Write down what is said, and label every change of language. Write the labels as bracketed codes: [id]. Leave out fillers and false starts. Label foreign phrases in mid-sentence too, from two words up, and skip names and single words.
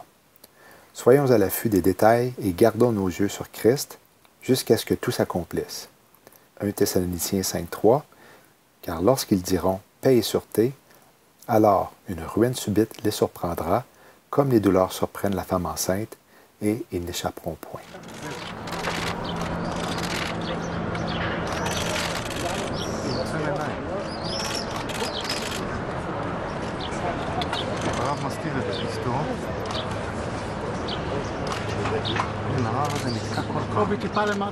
[fr] Soyons à l'affût des détails et gardons nos yeux sur Christ jusqu'à ce que tout s'accomplisse. 1 Thessaloniciens 5.3 Car lorsqu'ils diront « paix et sûreté », alors une ruine subite les surprendra, comme les douleurs surprennent la femme enceinte, et ils n'échapperont point. [he] הרב מסתיר את אשתו. הרב הזה נתקע כל כך. קובי טיפה למטה.